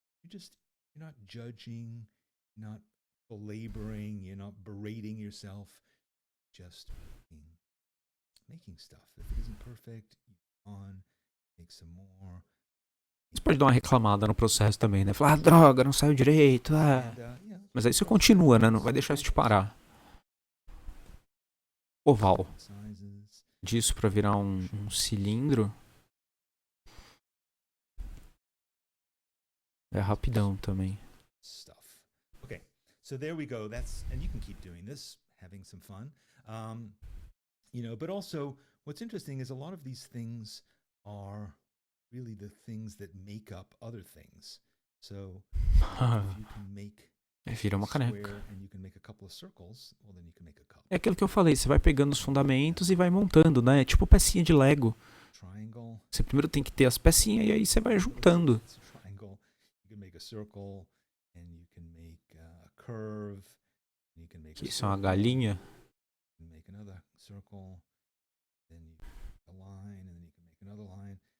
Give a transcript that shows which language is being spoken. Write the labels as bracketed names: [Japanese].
[English] You're not judging, you're not belaboring, you're not berating yourself, just making stuff. If it isn't perfect, you go on, make some more. [Portuguese] Você pode dar uma reclamada no processo também, né? Falar, droga, não saiu direito. Mas aí você continua, né? Não vai deixar isso te parar. Oval. Disso pra virar um cilindro. É rapidão também. [English] Okay, so there we go. And you can keep doing this, having some fun. But also what's interesting is a lot of these things are really the things that make up other things. So if you can make [Portuguese] vira uma caneca. [English] and you can make a couple of circles, well then you can make a cup. [Portuguese] É aquilo que eu falei, você vai pegando os fundamentos e vai montando, né? É tipo pecinha de Lego. [English] Triangle. [Portuguese] Você primeiro tem que ter as pecinhas e aí você vai juntando. [English] You can make a circle and you can make a curve. And you can make [Portuguese] Isso é uma galinha. [English] You can make another circle. Then you make a line and then you can make another line.